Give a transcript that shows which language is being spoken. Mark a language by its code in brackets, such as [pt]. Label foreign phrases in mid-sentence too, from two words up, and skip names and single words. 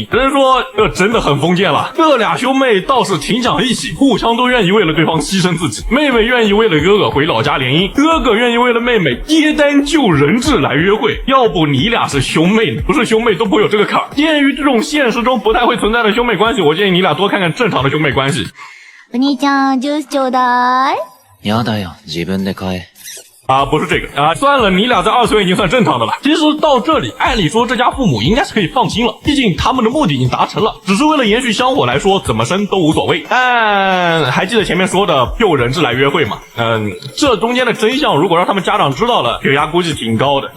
[zh] 只能说这真的很封建了。这俩兄妹倒是挺讲义气，互相都愿意为了对方牺牲自己。妹妹愿意为了哥哥回老家联姻，哥哥愿意为了妹妹接单救人质来约会。要不你俩是兄妹呢？不是兄妹都不会有这个坎儿。鉴于这种现实中不太会存在的兄妹关系，我建议你俩多看看正常的兄妹关系。 [ja] お兄ちゃん、ジュースちょうだい。やだよ、自分で買え。 [zh] 不是这个啊，算了，你俩在2次元已经算正常的了。其实到这里，按理说这家父母应该是可以放心了，毕竟他们的目的已经达成了，只是为了延续香火来说，怎么生都无所谓。但还记得前面说的救人质来约会吗？这中间的真相如果让他们家长知道了，血压估计挺高的。